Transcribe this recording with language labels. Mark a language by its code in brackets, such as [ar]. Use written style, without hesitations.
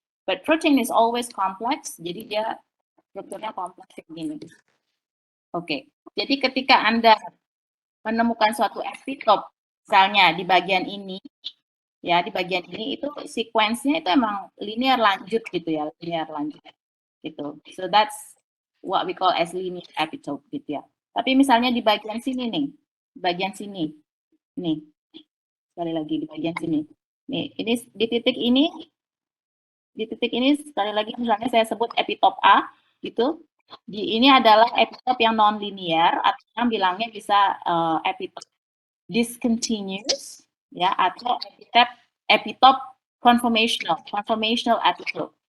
[en] But protein is always complex. [id] Jadi dia strukturnya kompleks kayak gini. Oke. Jadi ketika Anda menemukan suatu epitope, misalnya di bagian ini, ya di bagian ini itu sequence-nya itu emang linear lanjut gitu ya, linear lanjut gitu. [en] So that's what we call as linear epitope [id] gitu ya. Tapi misalnya di bagian sini nih, bagian sini, nih, sekali lagi di bagian sini, nih, ini di titik ini sekali lagi misalnya saya sebut epitope A, gitu. Ini adalah epitope yang non linear atau yang bilangnya bisa epitope discontinuous, ya, atau epitope conformational epitope.